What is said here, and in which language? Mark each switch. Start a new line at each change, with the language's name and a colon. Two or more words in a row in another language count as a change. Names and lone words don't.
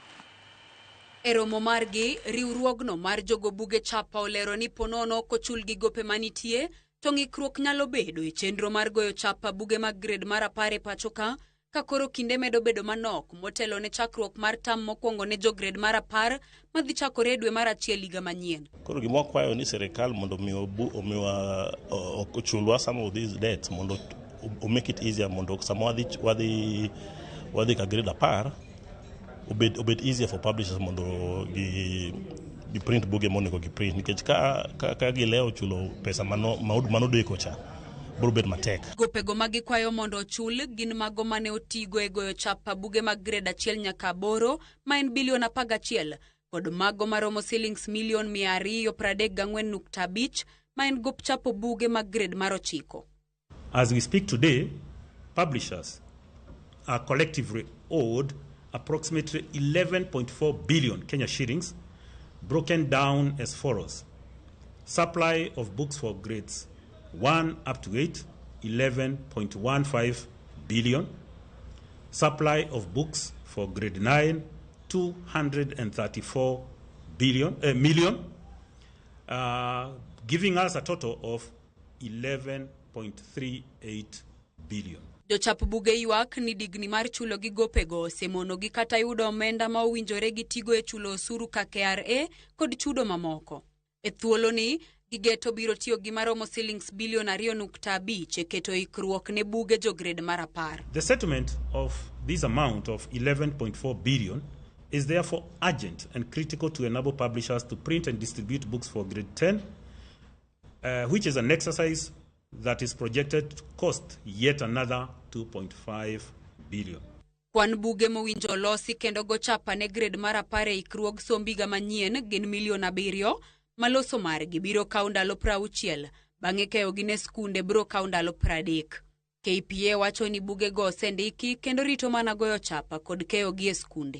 Luo (Kenya and Tanzania): E romo margi, riwruogno mar jogo buge chapa olero ni ponono kochul gi gope manitie, to ng'ikruok nyalo bedo e chenro mar goyo chapa buge mag grade mar 10 e pachoka, ka koro kinde medo bedo manok motelo ne chakruok mar tam mokwongo ne jo grade mar 10 madhi chakore dwe mar 1 higa manyien. Koro gima kwayo ni serikal mondo omiwa ochulwa
English: some of these debts
Luo (Kenya and Tanzania): mondo
English: make it easier
Luo (Kenya and Tanzania): mondo sama wadhi ka grade 10 obed
English: easier for publishers
Luo (Kenya and Tanzania): mondo gi print buge monego gi print nikech ka gilewo chulo pesa manodeko cha biro matek. Gopego magikwayo mondo ochul gin mago mane otigo e goyo chapa buge mag grade 1 nyaka 8 ma en bilion 11 kod mago maromo shillings milion 234.5 ma en gop chapo buge mag grade mar 9.
English: As we speak today, publishers are collectively owed approximately 11.4 billion Kenya shillings, broken down as follows: supply of books for grades 1 up to 8, 11.15 billion. Supply of books for grade 9, 234 million, giving us a total of 11.38 billion.
Luo (Kenya and Tanzania): Jochap buge ywak ni digni mar chulo gi gopego semono gi kata yudo omenda ma owinjore gi tigo e chulo osuru ka KRA kod chudo mamoko. E thuolo ni gigeto biro tiyo gi maromo shillings bilion 2.5 e keto ikruok ne buge jo grade mar 10.
English: The settlement of this amount of 11.4 billion is therefore urgent and critical to enable publishers to print and distribute books for grade 10, which is an exercise that is projected to cost yet another 2.5 billion.
Luo (Kenya and Tanzania): Kwan buge mowinjo losi kendo go chapa ne grade mar 10 e ikruog sombiga manyien gin milion 7 maloso margi biro kawo ndalo 60 bang'e keyo gi ne skunde biro kawo ndalo 30. KPA wacho ni bugego osendiki kendo rito mana goyo chapa kod keyo gi e skunde.